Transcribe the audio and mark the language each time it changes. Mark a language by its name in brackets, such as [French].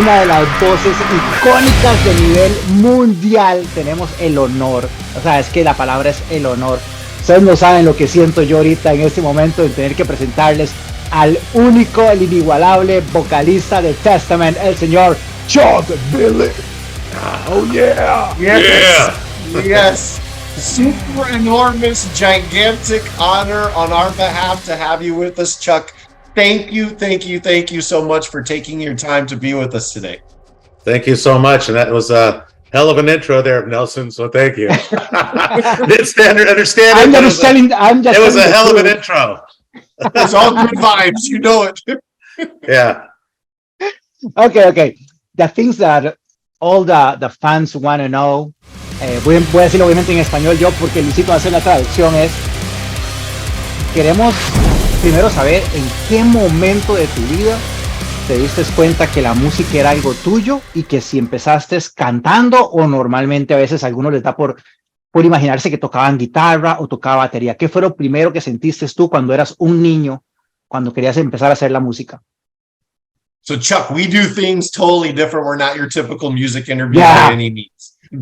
[Spanish] Una de las voces icónicas de nivel mundial. Tenemos el honor, o sea, es que la palabra es el honor. Ustedes no saben lo que siento yo ahorita en este momento de tener que presentarles al único, el inigualable vocalista de Testament, el señor Chuck Billy. [English] Oh yeah. Yes. Super enormous, gigantic honor on our behalf to have you with us, Chuck. Thank you so much for taking your time to be with us today. Thank you so much. And that was a hell of an intro there, Nelson. So thank you. It's understand. It was a hell of an intro. It's all good vibes. You know it. Yeah. Okay. The things that all the fans want to know. [Spanish] Voy a decirlo obviamente en español yo, porque Luisito va a hacer la traducción. Queremos primero saber en qué momento de tu vida te diste cuenta que la música era algo tuyo y que si empezaste cantando o normalmente a veces a algunos les da por imaginarse que tocaban guitarra o tocaba batería. ¿Qué fue lo primero que sentiste tú cuando eras un niño, cuando querías empezar a hacer la música? [English] So Chuck, we do things totally different. We're not your typical music interview by any means.